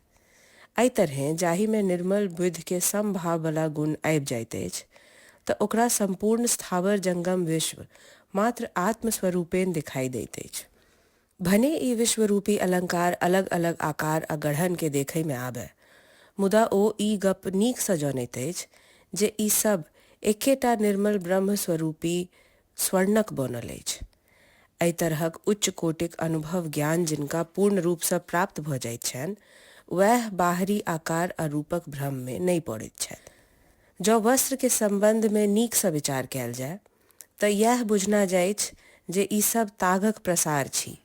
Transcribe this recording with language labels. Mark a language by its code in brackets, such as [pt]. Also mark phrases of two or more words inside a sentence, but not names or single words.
[mai] एहि तरहे जाहि में निर्मल बुद्धि के समभाव वाला गुण आबि जाइत अछि तऽ ओकरा संपूर्ण स्थावर जंगम विश्व मात्र आत्मस्वरूपेण दिखाई दैत अछि। भने ई विश्वरूपी अलंकार अलग अलग आकार आ गढ़न के देखै में आबय, मुदा ओ ई गप नीक सँ जनैत अछि जे ई सब एकेटा निर्मल ब्रह्म स्वरूपी स्वर्णक बनल अछि। एहि तरहक उच्च कोटिक अनुभव ज्ञान जिनका पूर्ण रूप सँ प्राप्त भऽ जाइत छनि, वह बाहरी आकार आ रूपक भ्रम में नहि पड़ैत छथि। जँ वस्त्र के संबंध में नीक सँ विचार कयल जाय तऽ यह बुझना जाइछ जे ई सब तागक प्रसार छी।